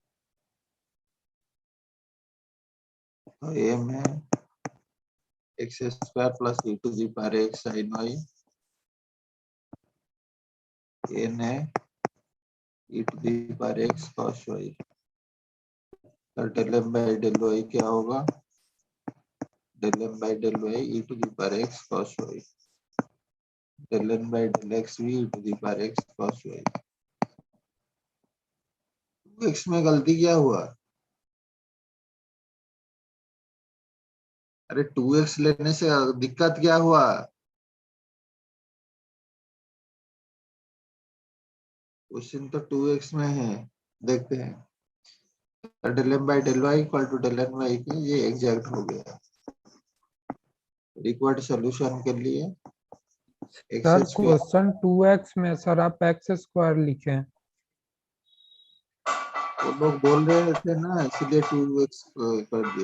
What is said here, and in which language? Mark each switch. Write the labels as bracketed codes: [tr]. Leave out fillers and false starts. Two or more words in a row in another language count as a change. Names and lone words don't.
[hi] तो ये में [en] x square plus e to the power x sin y n है e to the power x cos y. तो del m by del y [hi] क्या होगा? [en] del m by del y e to the power x cos y, del n by del x भी e to the power x cos y। [hi] x में गलती क्या हुआ? अरे 2x लेने से दिक्कत क्या हुआ? क्वेश्चन तो 2x में है, देखते हैं। [en] del m by del y equal to del n by [hi] के ये एग्जैक्ट हो गया। [en] required solution [hi] के लिए सर [en] x square [hi] क्वेश्चन 2x में सर आप [en] x square [hi] लिखे। वो लोग बोल रहे थे ना, इसलिए 2x कर दिया।